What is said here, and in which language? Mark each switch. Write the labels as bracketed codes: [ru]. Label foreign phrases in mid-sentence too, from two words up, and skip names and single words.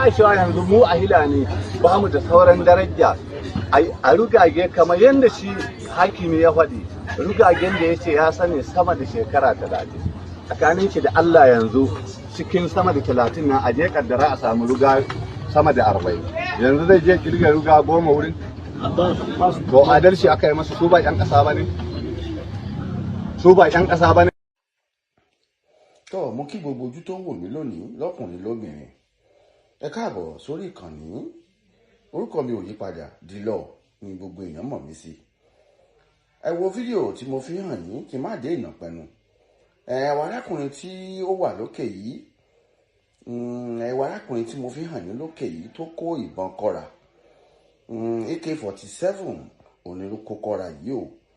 [ha] a cewa yanzu mu a Hilani ba mu da sauran daraja a rugage kamar yadda shi hakimi ya faɗi rugagen da ya ce ya sani sama da shekara 30 tsakanin shi da Allah yanzu cikin sama da 30 nan a je kaddara a samu ruga sama da 40 yanzu zai je kirga ruga 10 wurin to adalci aka yi masa su ba 'yan ƙasa ba ne su ba 'yan ƙasa ba ne. [yo] tó mo kí gbogbo ojú tó ń wò mí lónìí lọ́kùnrin lóbìnrin ẹ káàbọ̀ sórí ìkànnì orúkọ mi ò yí padà Dìlọ ni gbogbo èèyàn mọ̀ mí sí. ẹ wo fídíò tí mo fi hàn yín kí n má dé ìnà pẹ̀nu. ẹ̀wọ̀ arákùnrin tí ó wà lókè yìí ẹ̀wọ̀ arákùnrin tí mo fi hàn yín lókè yìí tó kó ìbọn kọ́ra AK-47 òní ló kó kọ́ra yìí o.